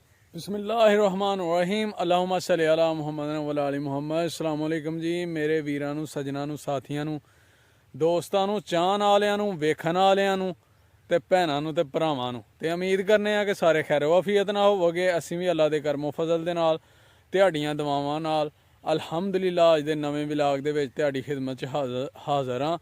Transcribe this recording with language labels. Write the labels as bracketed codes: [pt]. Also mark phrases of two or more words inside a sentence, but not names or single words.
[ar] بسم الله الرحمن الرحيم اللهم صل على محمد وعلى آل محمد. السلام علیکم [pa] جی میرے ویراں نوں سجناں نوں ساتھیاں نوں دوستاں نوں چاہن والیاں نوں ویکھن والیاں نوں تے بھیناں نوں تے بھراواں نوں تے امید کرنے آں کہ سارے خیر و عافیت نال ہووو گے. اسیں وی اللہ دے کرم و فضل دے نال تہاڈیاں دعاواں نال الحمدللہ اج دے نویں ولاگ دے وچ تہاڈی خدمت چ حاضر آں.